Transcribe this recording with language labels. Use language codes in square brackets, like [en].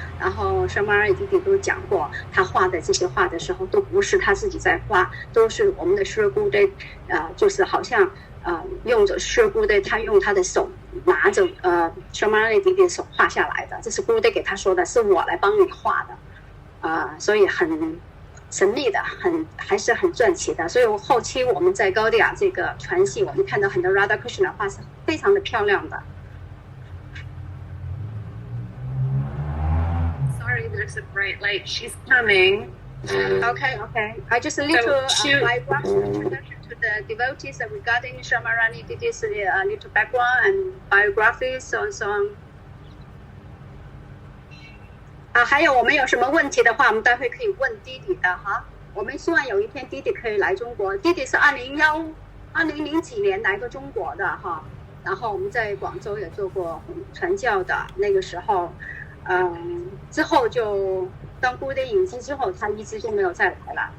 [zh] 然后Shamarani弟弟都讲过，他画的这些画的时候，都不是他自己在画，都是我们的Sri Gurudev，就是好像用着Sri Gurudev，他用他的手拿着Shamarani弟弟的手画下来的，这是Gurudev给他说的，是我来帮你画的，所以很神秘的，还是很传奇的。所以后期我们在高地亚这个传系，我们看到很多 Radha Krishna 的画是非常的漂亮的。 [en] Sorry, there's a bright light. She's coming. Okay. I just a little introduction to the devotees regarding Shamarani Didi's little background and biographies, so on. [zh] 还有我们有什么问题的话，我们待会可以问弟弟的哈。我们希望有一天弟弟可以来中国。弟弟是2000几年来过中国的哈，然后我们在广州也做过传教的。那个时候，之后就当Gurudev引进之后，他一直就没有再来了。